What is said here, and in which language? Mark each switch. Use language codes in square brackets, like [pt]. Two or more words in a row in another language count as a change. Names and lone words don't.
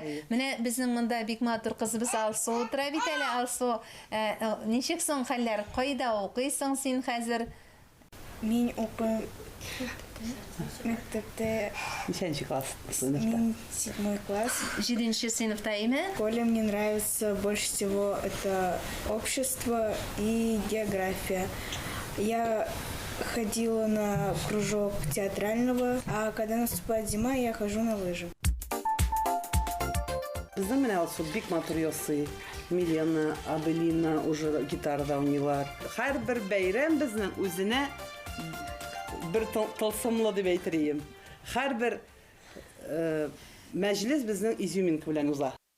[tt] Менә безнең монда бик матур кызыбыз Алсу утыра бит әле. Алсу, ничек соң хәлләр? Кайда укыйсың син хәзер? Мин укыйм мәктәптә. Ничәнче класс? Мин 7 класс. 7-нче сыйныфта име? [ru] В школе мне нравится больше всего это общество и география. Я ходила на кружок театрального, а когда наступает зима, я хожу на лыжи. [tt] Безнең менә Алсу бик матур ясый. Милена, Абелина уже гитарада уйныйлар. Һәрбер бәйрәм безнең үзенә бер тылсымлы дип әйтергә. Һәрбер мәҗлес безнең изюминка белән уза.